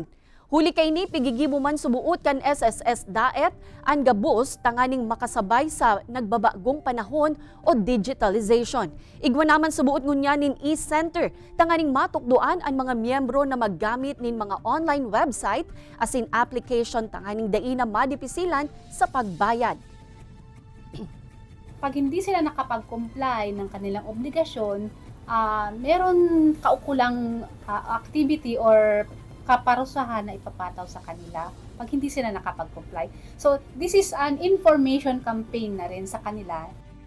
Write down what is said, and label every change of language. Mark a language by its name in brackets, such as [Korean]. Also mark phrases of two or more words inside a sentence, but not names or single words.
[Bikol] Huli kay ni pigigimo man subuot kan SSS Daet ang gabos tanganing makasabay sa nagbabagong panahon o digitalization. Igwa naman subuot ngunya nin e-center tanganing matukduan ang mga miyembro na maggamit nin mga [English] online website as in [Bikol] application tanganing daina madipisilan sa pagbayad. [Filipino] Pag hindi sila nakapag-comply ng kanilang obligasyon, meron kaukulang activity or kaparusahan na ipapataw sa kanila pag hindi sila nakapag-comply. So, [English] this is an information campaign [Filipino] na rin sa kanila